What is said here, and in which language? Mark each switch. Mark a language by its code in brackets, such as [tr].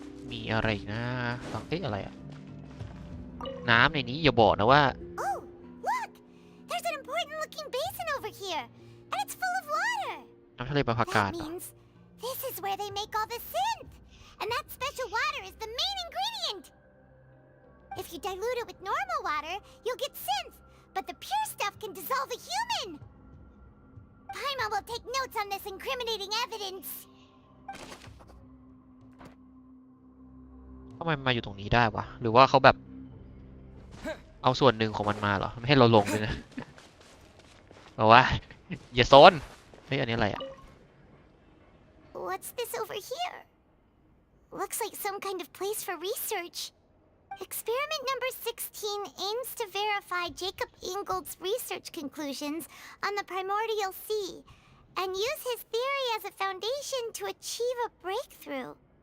[th] มีอะไรอีกนะฟังอะไรอะน้ำในนี้อย่าบอกนะว่า [en] Oh, look! There's an important-looking basin over here, and it's full of water. [th] น้ำทะเลประภากาศ [en] That means this is where they make all the synth, and that special water is the main ingredient. If you dilute it with normal water, you'll get synth, but the pure stuff can dissolve a human. Paimon will take notes on this incriminating evidence. [th] ทำไมมันมาอยู่ตรงนี้ได้วะหรือว่าเขาแบบเอาส่วนหนึ่งของมันมาเหรอไม่ให้เราลงเลยนะบอกว่าอย่าโซนเฮ้ยอันนี้อะไรอ่ะ [en] What's this over here? Looks like some kind of place for research. Experiment number 16 aims to verify Jacob Ingold's research conclusions on the primordial sea and use his theory as a foundation to achieve a breakthrough.